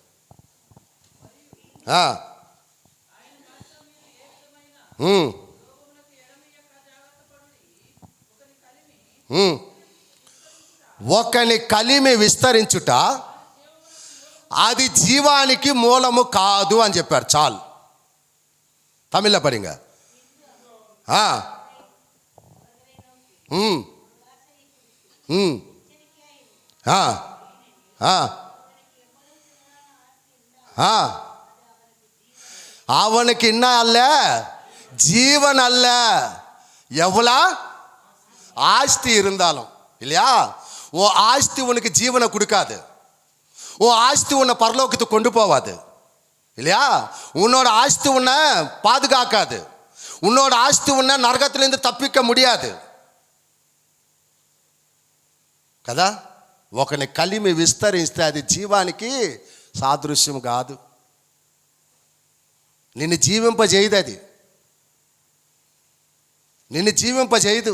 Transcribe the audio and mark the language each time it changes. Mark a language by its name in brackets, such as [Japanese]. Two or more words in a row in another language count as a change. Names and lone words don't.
[Telugu] ఒకని కలిమి విస్తరించుట అది జీవానికి మూలము కాదు అని చెప్పారు. చాలు, తమిళ పడింగా. [Tamil] அவனுக்கு என்ன அல்ல, ஜீவன் அல்ல. எவ்வளோ ஆஸ்தி இருந்தாலும் இல்லையா, உன் ஆஸ்தி உனக்கு ஜீவனை கொடுக்காது, உன் ஆஸ்தி உன்னை பரலோகத்துக்கு கொண்டு போவாது இல்லையா. உன்னோட ஆஸ்தி உன்னை பாதுகாக்காது, உன்னோட ஆஸ்தி உன்னை நரகத்திலிருந்து తప్పిక முடியாது కదా. [Telugu] ఒకని కలిమి విస్తరిస్తే అది జీవానికి సాదృశ్యం కాదు. నిన్ను జీవింపజేయదు, అది నిన్ను జీవింపజేయదు.